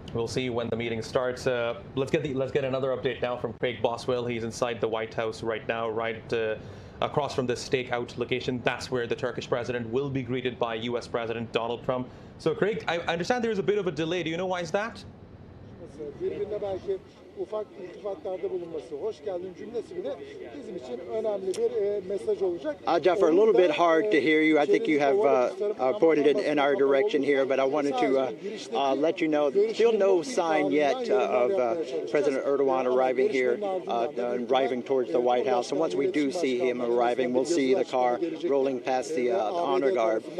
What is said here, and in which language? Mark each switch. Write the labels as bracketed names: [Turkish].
[English] We'll see when the meeting starts. Let's get another update now from Craig Boswell. He's inside the White House right now, right across from this stakeout location. That's where the Turkish president will be greeted by U.S. President Donald Trump. So, Craig, I understand there's a bit of a delay. Do you know why is that? [Turkish] Birbirine belki ufak iltifatlarda bulunması, hoş geldin cümlesi bile bizim için önemli bir mesaj olacak. [English] Jafar, a little bit hard to hear you. I think you have pointed in our direction here, but I wanted to let you know, still no sign yet of President Erdogan arriving here, arriving towards the White House. And once we do see him arriving, we'll see the car rolling past the honor guard.